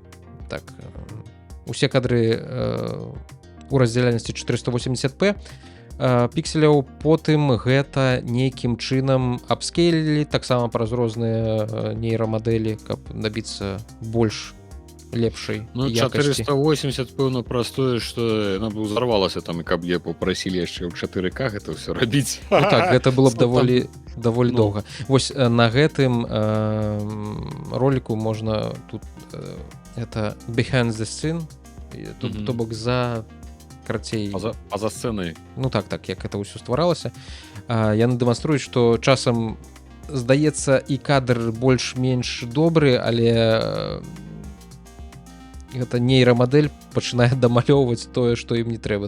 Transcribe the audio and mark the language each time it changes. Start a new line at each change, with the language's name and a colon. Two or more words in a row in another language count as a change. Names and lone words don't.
Belarusian: Так, усе кадры у раздзяляльнасці 480p пікселяў, потым гэта нейкім чынам апскейлілі таксама праз розныя нейрамадэлі, каб набіцца больш лепшай якасці. 480 пэўна простое, што яна б узарвалася там, і каб я папрасілі яшчэ ў 4К гэта ўсё рабіць. Ну, так, гэта было б даволі доўга. Вось на гэтым роліку можна тут это
English: behind the scene,
Belarusian: то бок за карацей за сцэнай. Ну так, як это ўсё стваралася. Яны дэманструюць, што часам здаецца і кадр больш-менш добры, але гэта нейрамадэль пачынае дамалёўваць тое, што ім не трэба.